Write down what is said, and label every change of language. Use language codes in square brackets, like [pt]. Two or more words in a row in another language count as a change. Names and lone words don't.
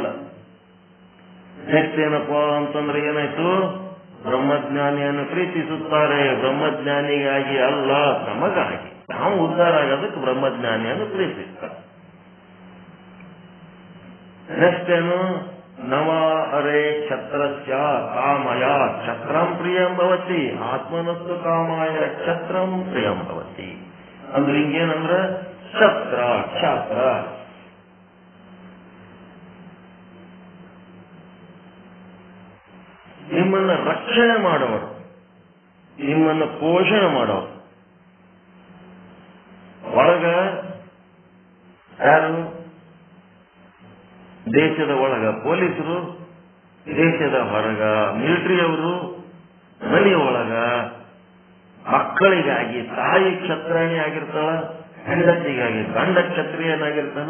[kn] ನೆಕ್ಸ್ಟ್ ಏನಪ್ಪಾ ಅಂತಂದ್ರೆ ಏನಾಯ್ತು, ಬ್ರಹ್ಮಜ್ಞಾನಿಯನ್ನು ಪ್ರೀತಿಸುತ್ತಾರೆ. ಬ್ರಹ್ಮಜ್ಞಾನಿಗಾಗಿ ಅಲ್ಲ, ತಮಗಾಗಿ. ನಾವು ಉದ್ಧಾರ ಆಗೋದಕ್ಕೆ ಬ್ರಹ್ಮಜ್ಞಾನಿಯನ್ನು ಪ್ರೀತಿಸ್ತಾರೆ. ನೆಕ್ಸ್ಟ್ ಏನು, [sa] ನವ ಅರೆ ಕ್ಷತ್ರಸ್ಯ ಕಾಮಯ ಕ್ಷತ್ರಂ ಪ್ರಿಯಂ ಭವತಿ ಆತ್ಮನಸ್ತು ಕಾಮಾಯ ಕ್ಷತ್ರಂ ಪ್ರಿಯಂ ಭವತಿ. [kn] ಅಂದ್ರೆ ಹಿಂಗೇನಂದ್ರ ಕ್ಷತ್ರ ನಿಮ್ಮನ್ನ ರಕ್ಷಣೆ ಮಾಡೋರು, ನಿಮ್ಮನ್ನ ಪೋಷಣೆ ಮಾಡೋರು. ಒಳಗ ಯಾರು, ದೇಶದ ಒಳಗ ಪೊಲೀಸರು, ದೇಶದ ಹೊರಗ ಮಿಲಿಟರಿಯವರು, ಮನೆಯ ಒಳಗ ಮಕ್ಕಳಿಗಾಗಿ ತಾಯಿ ಕ್ಷತ್ರಾಣಿ ಆಗಿರ್ತಾಳ, ಹೆಂಡತಿಗಾಗಿ ಗಂಡ ಕ್ಷತ್ರಿಯನಾಗಿರ್ತಾನ.